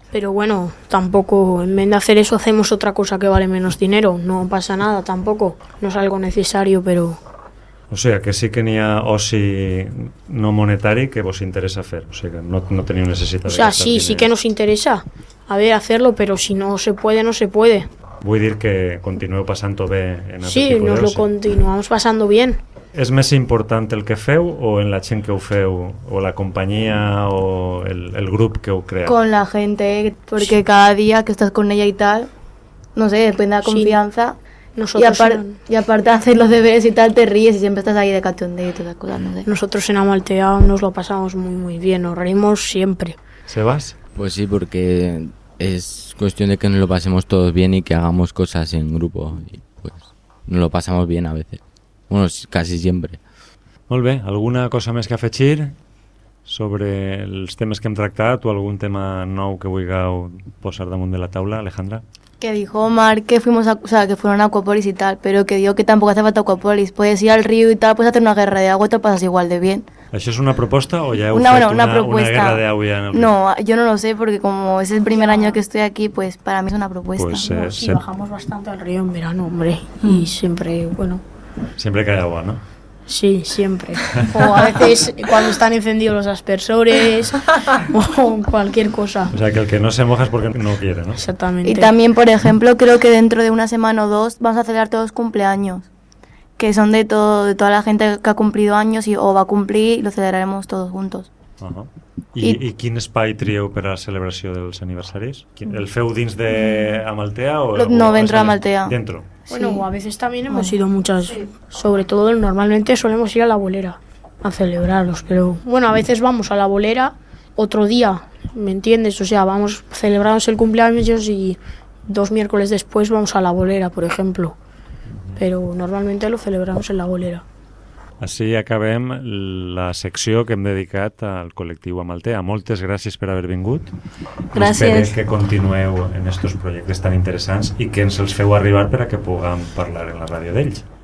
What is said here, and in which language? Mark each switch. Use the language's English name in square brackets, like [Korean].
[Spanish] Pero bueno, tampoco, en vez de hacer eso hacemos otra cosa que vale menos dinero. No pasa nada tampoco, no es algo necesario, pero... [Catalan] O sea, que sí que n'hi ha oci no monetari que vos interessa fer. O sea, que no teniu necessitat. [Spanish] O sea, sí, sí que nos interessa. A ver, hacerlo, pero si no se puede, no se puede. [Catalan] Vull dir que continueu passant-ho bé en aquest tipus d'oci. [Spanish] Sí, nos lo continuamos pasando bien. [Catalan] ¿És més important el que feu o en la gent que ho feu? O la companyia o el grup que ho crea? [Spanish] Con la gente, porque sí. [Catalan] Cada dia que estàs [Spanish] con ella [Catalan] i tal, no sé, depèn de la confiança... Sí. [Spanish] Nosotros y aparte de hacer los deberes y tal, te ríes y siempre estás ahí de cachondeo y todas las cosas, ¿no? Nosotros en Amaltea nos lo pasamos muy muy bien, nos reímos siempre. ¿Sebas? Pues sí, porque es cuestión de que nos lo pasemos todos bien y que hagamos cosas en grupo. Y pues nos lo pasamos bien a veces. Bueno, casi siempre. [Catalan] Molt bé, ¿alguna cosa més que afegir sobre els temes que hem tractat o algun tema nou que vulgueu posar damunt de la taula, Alejandra? [Spanish] Que dijo Omar que fuimos a, o sea, que fueron a Acuápolis y tal, pero que dijo que tampoco hace falta Acuápolis, puedes ir al río y tal, puedes hacer una guerra de agua y te pasas igual de bien. ¿Eso es una propuesta o ya una, bueno, una propuesta? Una guerra de agua ya en el... No, yo no lo sé porque como es el primer año que estoy aquí, pues para mí es una propuesta. Pues, bajamos bastante al río en verano, hombre, y siempre, bueno. Siempre que hay agua, ¿no? Sí, siempre. O a veces cuando están encendidos los aspersores o cualquier cosa. O sea, que el que no se moja es porque no quiere, ¿no? Exactamente. Y también, por ejemplo, creo que dentro de una semana o dos vamos a celebrar todos cumpleaños, que son de toda la gente que ha cumplido años y, o va a cumplir y lo celebraremos todos juntos. Ajá. [Catalan] I quin espai trieu per a la celebració dels aniversaris? El feu dins de Amaltea o [Spanish] no, dentro de Amaltea. Dentro. Bueno, sí. A veces también hemos ido muchas, sobre todo normalmente solemos ir a la bolera a celebrarlos, pero bueno, a veces vamos a la bolera otro día, ¿me entiendes? O sea, vamos, celebramos el cumpleaños y dos miércoles después vamos a la bolera, por ejemplo. Pero normalmente lo celebramos en la bolera. [Catalan] Així acabem la secció que hem dedicat al col·lectiu Amaltea. Moltes gràcies per haver vingut. Gràcies. Esperem que continueu en aquests projectes tan interessants i que ens els feu arribar per a que puguem parlar en la ràdio d'ells.